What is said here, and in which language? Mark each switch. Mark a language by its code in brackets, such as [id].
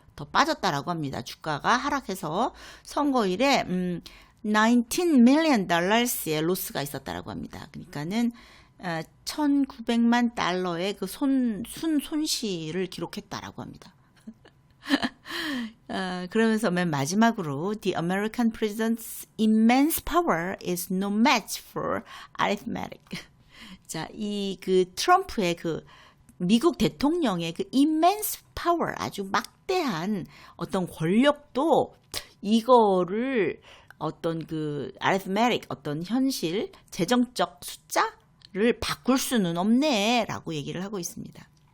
[ko] 더 빠졌다라고 합니다. 주가가 하락해서 선거일에 [en] $19 million [ko] 의 로스가 있었다라고 합니다. 그러니까는 1,900만 달러의 그 손실을 기록했다라고 합니다. 그러면서 맨 마지막으로 [en] The American president's immense power is no match for arithmetic. [ko] 자, 이 그 트럼프의 그 미국 대통령의 그 [en] immense power [ko] 아주 막대한 어떤 권력도 이거를 어떤 그 arithmetic 어떤 현실 재정적 숫자를 바꿀 수는 없네라고 얘기를 하고 있습니다.